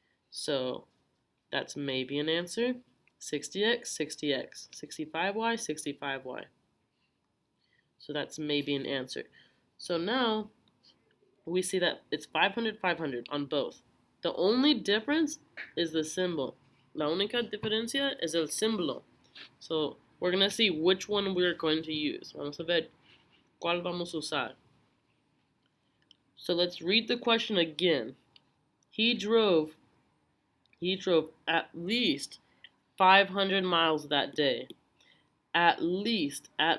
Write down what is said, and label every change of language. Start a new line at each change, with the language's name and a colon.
English: So that's maybe an answer. 60x, 60x, 65y, 65y. So that's maybe an answer. So now we see that it's 500, 500 on both. The only difference is the symbol.
Spanish: La única diferencia es el símbolo.
English: So we're going to see which one we're going to use.
Spanish: Vamos a ver cuál vamos a usar.
English: So let's read the question again. He drove at least 500 miles that day. At least.